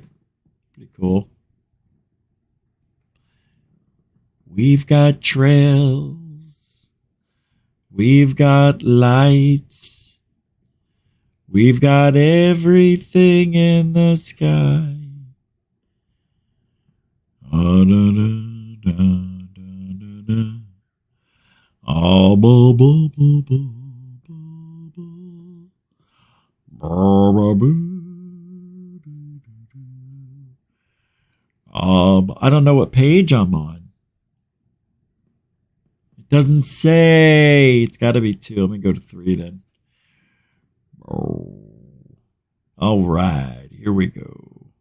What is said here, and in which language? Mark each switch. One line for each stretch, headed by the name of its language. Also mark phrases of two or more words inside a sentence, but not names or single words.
English: Pretty cool. We've got trails. We've got lights. We've got everything in the sky. Oh, da, da, da, da, da, da. Oh, bo, bo, bo, bo, bo, bo. Bo, bo, bo. I don't know what page I'm on. It doesn't say. It's got to be 2. Let me go to 3 then. All right, here we go.